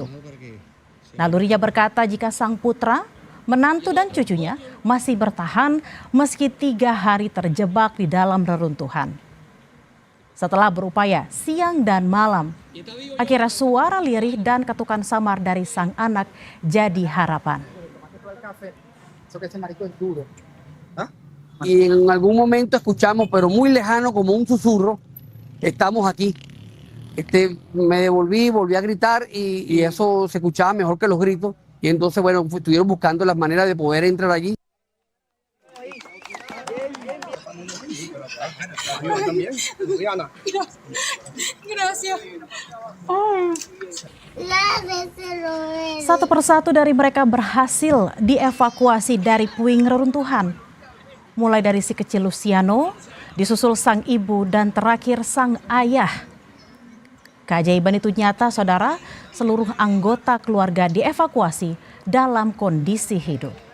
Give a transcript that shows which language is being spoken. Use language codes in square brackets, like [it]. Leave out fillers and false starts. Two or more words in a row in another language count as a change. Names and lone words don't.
[id] Nalurinya berkata jika sang putra, menantu dan cucunya masih bertahan meski 3 hari terjebak di dalam reruntuhan. Setelah berupaya siang dan malam, akhirnya suara lirih dan ketukan samar dari sang anak jadi harapan. [es] Y en algún momento escuchamos, pero muy lejano, como un susurro, estamos aquí. Me devolví, volví a gritar y eso se escuchaba mejor que los gritos. Y entonces, bueno, estuvieron buscando las maneras de poder entrar allí. Gracias. [id] Satu persatu dari mereka berhasil dievakuasi dari puing reruntuhan. Mulai dari si kecil Luciano, disusul sang ibu dan terakhir sang ayah. Keajaiban itu nyata, saudara, seluruh anggota keluarga dievakuasi dalam kondisi hidup.